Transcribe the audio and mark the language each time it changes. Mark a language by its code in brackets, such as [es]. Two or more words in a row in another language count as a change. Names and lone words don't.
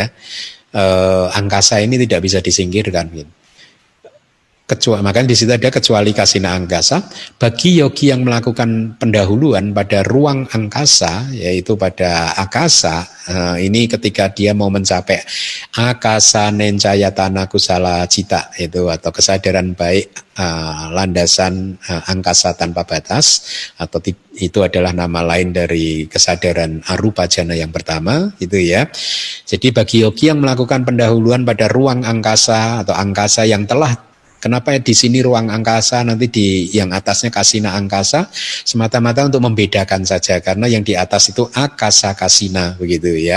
[id] Angkasa ini tidak bisa disingkirkan, gitu. Makanya di situ ada kecuali kasina angkasa. Bagi yogi yang melakukan pendahuluan pada ruang angkasa, yaitu pada akasa, ini ketika dia mau mencapai [pi] akasa nencayatana kusala cita [id] itu, atau kesadaran baik landasan angkasa tanpa batas, atau itu adalah nama lain dari kesadaran [pi] arupa jana [id] yang pertama itu ya. Jadi bagi yogi yang melakukan pendahuluan pada ruang angkasa atau angkasa yang telah Kenapa di sini ruang angkasa, nanti di yang atasnya kasina angkasa, semata-mata untuk membedakan saja, karena yang di atas itu [pi] akasa kasina [id] begitu ya.